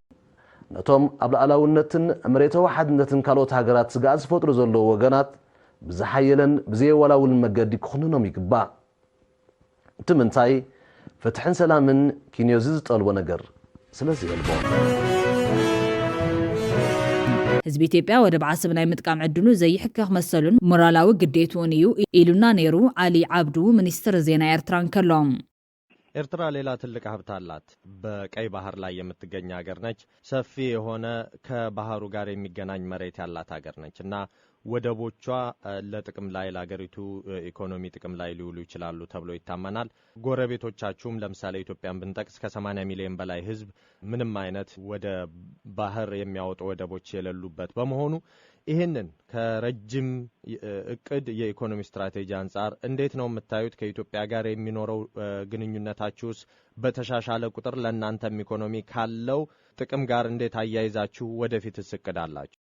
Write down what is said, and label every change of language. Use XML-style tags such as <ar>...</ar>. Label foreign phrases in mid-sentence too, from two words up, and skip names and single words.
<ti>ነቶም ኣብ ላዕላውነትን መሬታዊ ሓድነትን ካልኦት ሃገራት ስጋት ዝፈጥሩ ዘለው ወገናት ብዝሓየለን ብዘየወላውልን መንገዲ ክኹንኖም ይግባእ እቲ ምንታይ ፍትሕን ሰላምን ኪንዮዚ ዝጠልቦ ነገር ስለዚ ይልቦ ህዝቢ ኢትዮጵያ ወደብ ዓሰብ ናይ ምጥቃም ዕድሉ ዘይሕከኽ መሰሉን ሞራላዊ ግዴትኡን እዩ ኢሉና ነይሩ ዓሊ ዓብዱ ሚኒስትር ዜና ኤርትራ ከሎም</ti> <am>ኤርትራ ሌላ ትልቅ ሀብት አላት በቀይ ባህር ላይ የምትገኝ ሀገር ነች ሰፊ የሆነ ከባህሩ ጋር የሚገናኝ መሬት ያላት ሀገር ነች እና ወደቦቿ ለጥቅም ላይ ለሀገሪቱ ኢኮኖሚ ጥቅም ላይ ሊውሉ ይችላሉ ተብሎ ይታመናል ጎረቤቶቻችሁም ለምሳሌ ኢትዮጵያን ብንጠቅስ ከ80 ሚሊዮን በላይ ህዝብ ምንም አይነት ወደ ባህር የሚያወጡ ወደቦች የሌሉበት በመሆኑ ይሄንን ከረጅም እቅድ የኢኮኖሚ ስትራቴጂ አንፃር እንዴት ነው የምታዩት ከኢትዮጵያ ጋር የሚኖረው ግንኙነታችሁስ በተሻሻለ ቁጥር ለእናንተም ኢኮኖሚ ካለው ጥቅም ጋር እንዴት አያይዛችሁ ወደፊት እቅዳላችሁ</am>